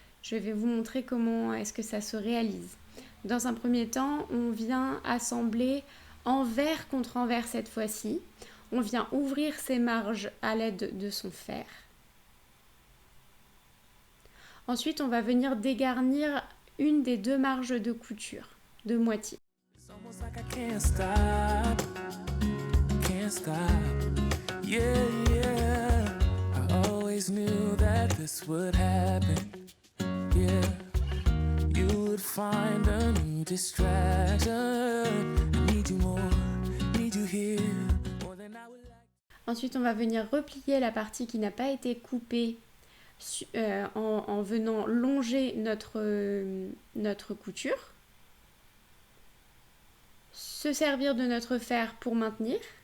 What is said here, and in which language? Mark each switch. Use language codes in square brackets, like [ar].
[fr] Je vais vous montrer comment est-ce que ça se réalise. Dans un premier temps, on vient assembler envers contre envers cette fois-ci. On vient ouvrir ces marges à l'aide de son fer. Ensuite, on va venir dégarnir une des deux marges de couture, de moitié. [en] Almost like I can't stop, can't stop. Yeah, yeah. I always knew that this would happen. Yeah, you would find a new distraction. I need you more, need you here, more than I would like. [fr] Ensuite, on va venir replier la partie qui n'a pas été coupée en venant longer notre couture. Se servir de notre fer pour maintenir.